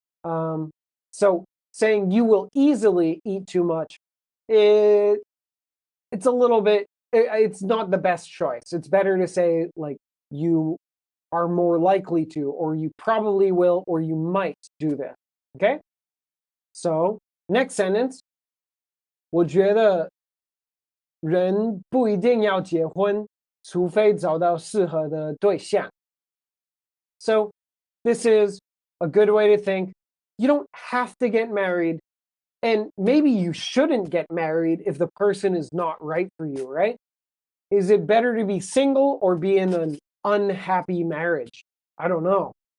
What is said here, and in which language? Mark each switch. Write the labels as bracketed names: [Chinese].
[English] So saying you will easily eat too much, it's a little bit, it's not the best choice. It's better to say like you are more likely to, or you probably will, or you might do this. Okay? So next sentence, [Chinese] 我觉得人不一定要结婚，除非找到适合的对象. [English] So this is a good way to think. You don't have to get married, and maybe you shouldn't get married if the person is not right for you, right? Is it better to be single or be in an unhappy marriage? I don't know.